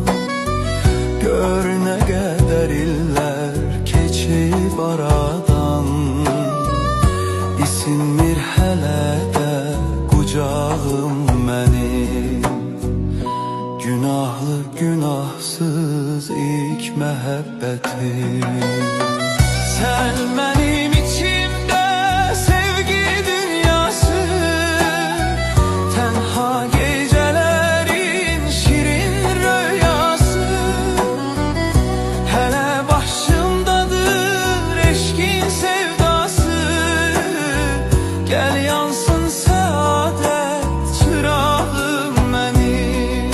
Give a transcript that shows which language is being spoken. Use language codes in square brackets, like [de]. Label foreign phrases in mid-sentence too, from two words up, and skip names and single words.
[az] Gör nə qədər illər keçib aradan, İsinmir hələ də qucağım mənim. Günahlı günahsız ilk məhəbbətim. [tr] Sen benim içimde sevgi dünyası, tenha gecelerin şirin rüyası. Hele başımdadır eşkin sevdası, gel yansın saadet çırağım benim.